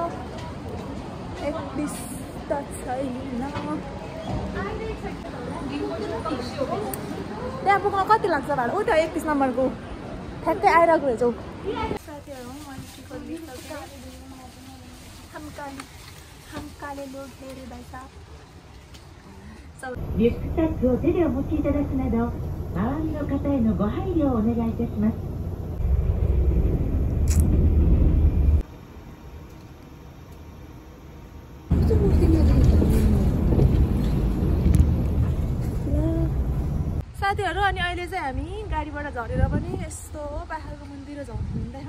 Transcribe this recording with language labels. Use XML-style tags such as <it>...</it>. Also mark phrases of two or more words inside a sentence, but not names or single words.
<ne>31 त छैन। त्यहाँ पुग्न कति लाग्छ भाडा? ऊ त्यो 31 नम्बरको ठ्याक्कै आइरहेको रहेछौ। साथीहरू हमकाले लोग धेरै भाइ साहब</ne> <ja>リュックサックを手でお持ちいただくなど、周りの方へのご配慮をお願いいたします。</ja> <ne>साथीहरू अनि अहिले चाहिँ हामी गाडीबाट झरेर पनि यस्तो पाहाडको मन्दिर झर्नु हुँदैछौँ।</ne>